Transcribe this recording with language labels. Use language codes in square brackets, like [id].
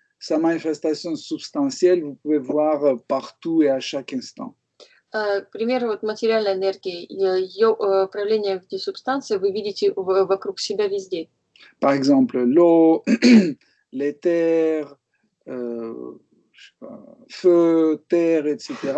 [fr] Sa manifestation substantielle, vous pouvez voir partout et à chaque instant. [ru] К примеру, вот материальная энергия, ее проявление в виде субстанции вы видите вокруг себя везде. [fr] Par exemple, l'eau, l'éther, je sais pas, feu, terre, etc.